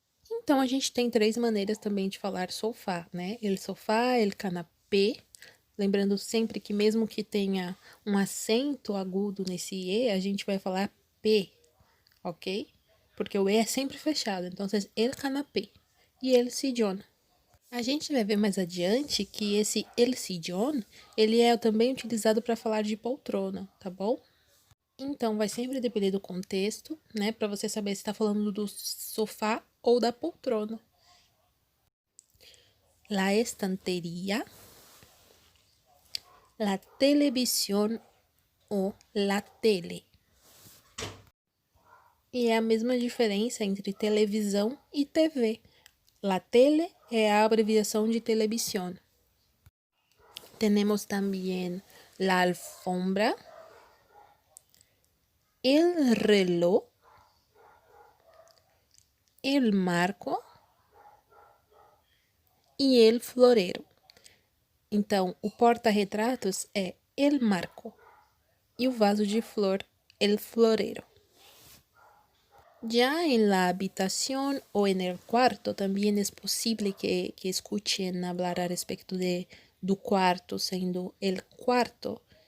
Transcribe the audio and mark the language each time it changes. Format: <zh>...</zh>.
<pt>Então, a gente tem três maneiras também de falar sofá, né? El sofá, el canapé. Lembrando sempre que mesmo que tenha um acento agudo nesse E, a gente vai falar P, ok? Porque o E é sempre fechado.</pt> <es>Então, el canapé e el sillón.</es> <pt>A gente vai ver mais adiante que esse el sillón, ele é também utilizado para falar de poltrona, tá bom? Então, vai sempre depender do contexto, né? Para você saber se está falando do sofá ou da poltrona.</pt> <es>La estantería, la televisión ou la tele.</es> <pt>E é a mesma diferença entre televisão e TV. La tele é a abreviação de televisión. Temos também la alfombra, el reloj, el marco e el florero. Então, o porta-retratos é el marco e o vaso de flor, el florero.</pt> <es>Ya en la habitación o en el cuarto también es posible que escuchen hablar a respecto</es> <pt>do cuarto, sendo el cuarto.</pt>